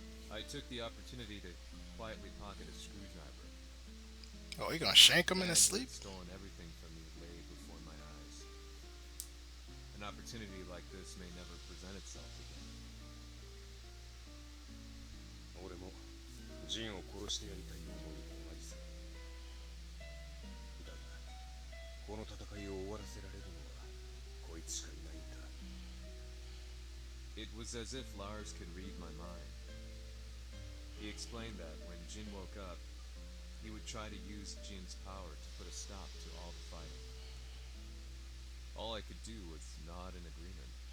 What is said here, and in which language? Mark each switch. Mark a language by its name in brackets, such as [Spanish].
[English] I took the opportunity to quietly pocket a screwdriver. Oh, you gonna shank him in his sleep? Stolen everything from me lay before my eyes. An opportunity like this may never present itself again. [Japanese] 俺もジンを殺してやりたい思いも同じさ。だがこの戦いを終わらせられるのはこいつしかいないんだ。 [English] It was as if Lars could read my mind. He explained that when Jin woke up, he would try to use Jin's power to put a stop to all the fighting. All I could do was nod in agreement.